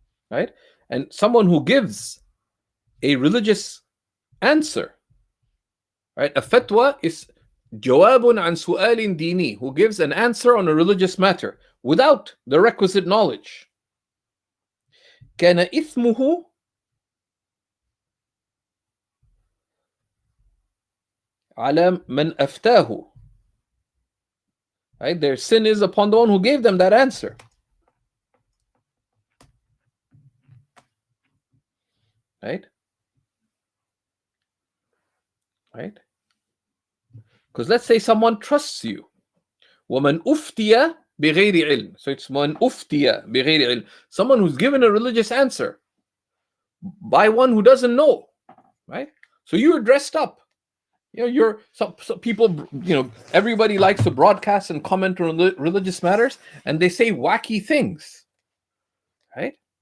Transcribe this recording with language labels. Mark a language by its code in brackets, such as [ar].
[en] Right? And someone who gives a religious answer. Right? A fatwa is [ar] جواب عن سؤال ديني, [en] who gives an answer on a religious matter without the requisite knowledge. [ar] كان إثمه على من أفتاه. [en] Right? Their sin is upon the one who gave them that answer. Right? Right? Because let's say someone trusts you. [ar] وَمَنْ أُفْتِيَ بِغَيْرِ عِلْمٍ. [en] So it's [ar] مَنْ أُفْتِيَ بِغَيْرِ عِلْمٍ. [en] Someone who's given a religious answer by one who doesn't know. Right? So you're dressed up. Some people, everybody likes to broadcast and comment on religious matters, and they say wacky things, right?